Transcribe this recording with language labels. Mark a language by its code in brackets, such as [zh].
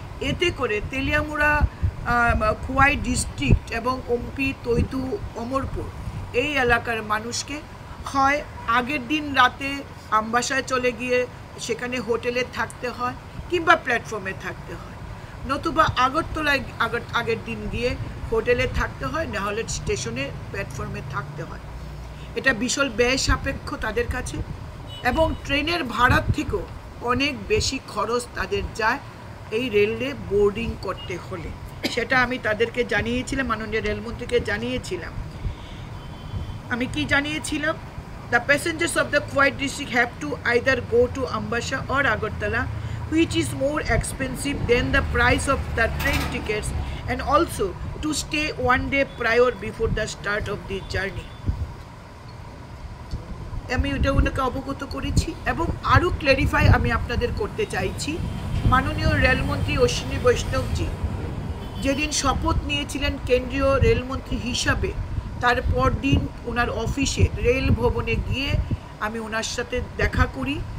[bn] এতে করে তেলিয়ামুড়া, খোয়াই ডিস্ট্রিক্ট এবং অম্পি, তৈতু, অমরপুর এই এলাকার মানুষকে হয় আগের দিন রাতে আমবাসায় চলে গিয়ে সেখানে হোটেলে থাকতে হয় কিংবা প্ল্যাটফর্মে থাকতে হয়, নতুবা আগরতলায় আগের দিন গিয়ে হোটেলে থাকতে হয়, নাহলে স্টেশনে প্ল্যাটফর্মে থাকতে হয়। এটা বিশাল ব্যয় সাপেক্ষ তাদের কাছে এবং ট্রেনের ভাড়ার থেকেও অনেক বেশি খরচ তাদের যায় এই রেলে বোর্ডিং করতে হলে। সেটা আমি তাদেরকে জানিয়েছিলাম, মাননীয় রেলমন্ত্রীকে জানিয়েছিলাম। আমি কি জানিয়েছিলাম? [en] The passengers of the Khowai district have to either go to Ambassa or Agartala, which is more expensive than the price of the train tickets, and also to stay one day prior before the start of the journey. [bn] আমি এটা ওনাকে অবগত করেছি এবং আরও clarify আমি আপনাদের করতে চাইছি। মাননীয় রেলমন্ত্রী অশ্বিনী বৈষ্ণবজি যেদিন শপথ নিয়েছিলেন কেন্দ্রীয় রেলমন্ত্রী হিসাবে, তার পরদিন ওনার অফিসে রেল ভবনে গিয়ে আমি ওনার সাথে দেখা করি।